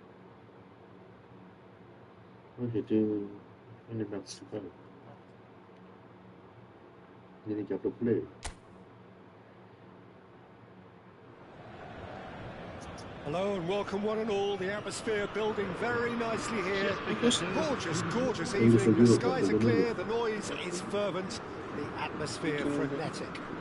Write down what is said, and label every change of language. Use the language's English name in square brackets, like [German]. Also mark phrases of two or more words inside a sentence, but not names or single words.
[Greek] Όχι, γιατί είναι με αυτιστικά. Είναι και από το play. [English] Hello and welcome one and all. The atmosphere building very nicely here. Gorgeous, gorgeous evening. The skies are clear, the noise is fervent, the atmosphere frenetic.